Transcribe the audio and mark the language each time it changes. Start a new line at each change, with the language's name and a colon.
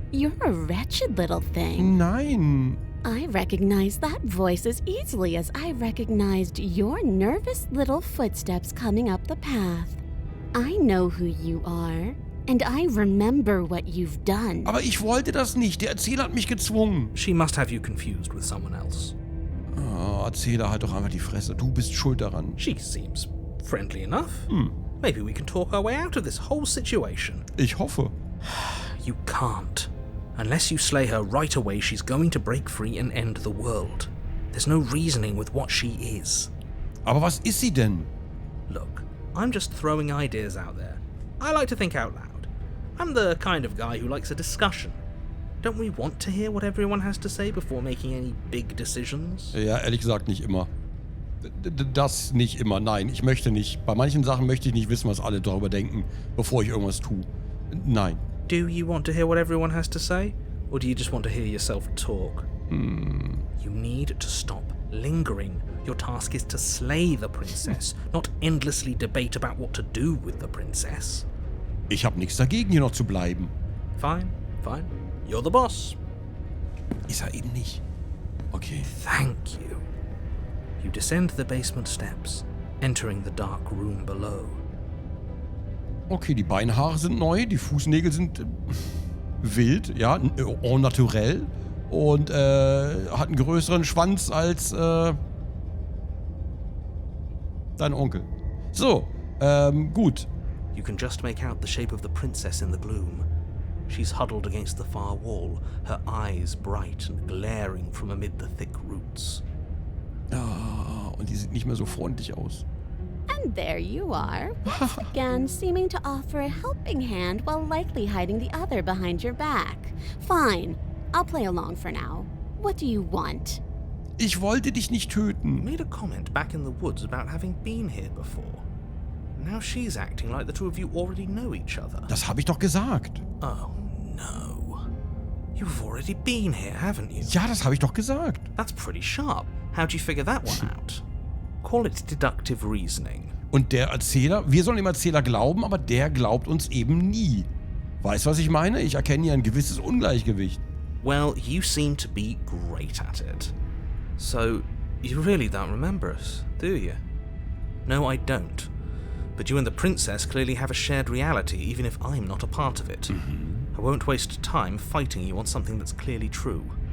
English: You're a wretched little thing.
German: Nein.
English: I recognize that voice as easily as I recognized your nervous little footsteps coming up the path. I know who you are. And I remember what you've done.
German: Aber ich wollte das nicht. Der Erzähler hat mich gezwungen.
English: She must have you confused with someone else.
German: Oh, Erzähler, halt doch einfach die Fresse. Du bist schuld daran.
English: She seems friendly enough. Maybe we can talk our way out of this whole situation.
German: Ich hoffe.
English: You can't. Unless you slay her right away, she's going to break free and end the world. There's no reasoning with what she is.
German: Aber was ist sie denn?
English: Look, I'm just throwing ideas out there. I like to think out loud. I'm the kind of guy who likes a discussion. Don't we want to hear what everyone has to say before making any big decisions?
German: Ja, ehrlich gesagt nicht immer. Das nicht immer, nein, ich möchte nicht. Bei manchen Sachen möchte ich nicht wissen, was alle darüber denken, bevor ich irgendwas tue. Nein.
English: Do you want to hear what everyone has to say? Or do you just want to hear yourself talk? You need to stop lingering. Your task is to slay the princess, not endlessly debate about what to do with the princess.
German: Ich habe nichts dagegen, hier noch zu bleiben.
English: Fine, fine. You're the boss.
German: Ist er eben nicht. Okay.
English: Thank you. You descend the basement steps, entering the dark room below.
German: Okay, die Beinhaare sind neu, die Fußnägel sind wild, ja, en naturel. Und hat einen größeren Schwanz als dein Onkel. So, gut.
English: You can just make out the shape of the princess in the gloom. She's huddled against the far wall, her eyes bright and glaring from amid the thick roots.
German: Ah, und die sieht nicht mehr so freundlich aus.
English: And there you are, once again seeming to offer a helping hand while likely hiding the other behind your back. Fine, I'll play along for now. What do you want?
German: Ich wollte dich nicht
English: You
German: töten.
English: made a comment back in the woods about having been here before. Now she's acting like the two of you already know each other.
German: Das habe ich doch gesagt.
English: Oh no. You've already been here, haven't you?
German: Ja, das habe ich doch gesagt.
English: That's pretty sharp. How'd you figure that one out? Call it deductive reasoning.
German: Und der Erzähler, wir sollen dem Erzähler glauben, aber der glaubt uns eben nie. Weißt du, was ich meine? Ich erkenne hier ein gewisses Ungleichgewicht.
English: Well, you seem to be great at it. So, you really don't remember us, do you? No, I don't. But you and the princess clearly have a shared reality, even if I'm not a part of it. I won't waste time fighting you on something that's clearly true.